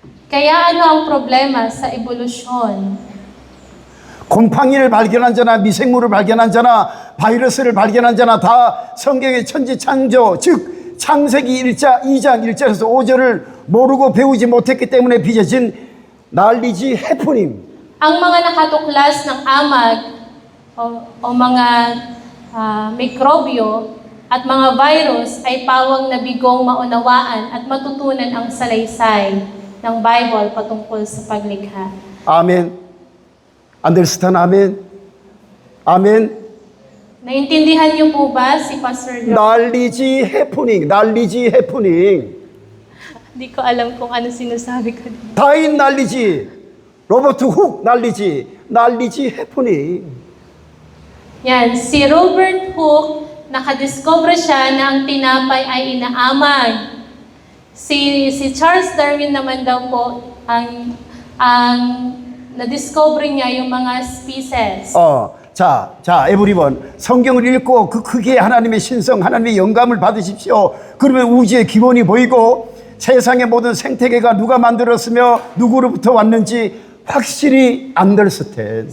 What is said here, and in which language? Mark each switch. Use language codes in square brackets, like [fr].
[tl] Kaya ano ang problema sa evolusyon? [ko] 곰팡이를 발견한 자나 미생물을 발견한 자나 바이러스를 발견한 자나 다 성경의 천지창조 즉 창세기 1장 2장 1절에서 5절을 모르고 배우지 못했기 때문에 빚어진 난리지 해프닝. [tl] Ang mga nakatuklas ng amag o mga mikrobyo at mga virus ay pawang nabigong maunawaan at matutunan ang salaysay ng Bible patungkol sa paglikha. [ko] 아멘. [en] Understand? [ko] 아멘. 아멘. [tl] Naintindihan niyo po ba si Pastor John? [ko] 난리지 해프닝. 난리지 해프닝. [tl] Hindi ko alam kung ano sinasabi ko dito. [ko] 다윈 난리지. 로버트 훅 난리지. 난리지 해프닝. [tl] Yan, si Robert Hooke, nakadiscover siya na ang tinapay ay inaamag. Si Charles Darwin naman daw po, ang na-discover niya yung mga species. [en] 자, 에브리번. [ko] 성경을 읽고 그 크기에 하나님의 신성, 하나님의 영감을 받으십시오. 그러면 우주의 기본이 보이고 세상의 모든 생태계가 누가 만들었으며 누구로부터 왔는지 확실히 understand.